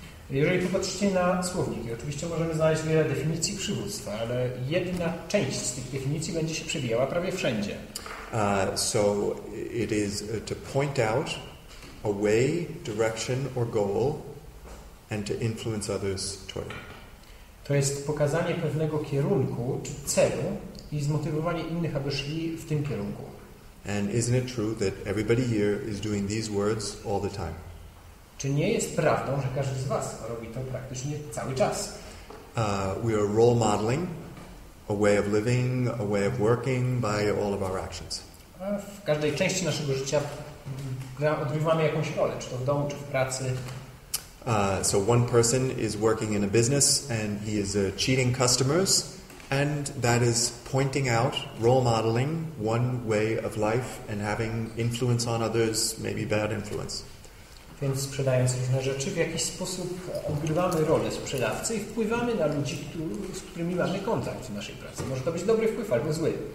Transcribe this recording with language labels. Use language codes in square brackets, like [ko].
[pl] Jeżeli popatrzycie na słownik, oczywiście możemy znaleźć wiele definicji przywództwa, ale jedna część z tych definicji będzie się przewijała prawie wszędzie. [en] So it is to point out a way, direction or goal and to influence others toward it. [pl] To jest pokazanie pewnego kierunku czy celu i zmotywowanie innych, aby szli w tym kierunku. [en] And isn't it true that everybody here is doing these words all the time? [pl] Czy nie jest prawdą, że każdy z Was robi to praktycznie cały czas? [en] We are role modeling a way of living, a way of working by all of our actions. [pl] A w każdej części naszego życia odgrywamy jakąś rolę, czy to w domu, czy w pracy. [en] So one person is working in a business and he is cheating customers, and that is pointing out, role modeling one way of life and having influence on others, maybe bad influence. [pl] Więc sprzedając różne rzeczy, w jakiś sposób odgrywamy rolę sprzedawcy i wpływamy na ludzi, z którymi mamy kontakt w naszej pracy. Może to być dobry wpływ albo zły.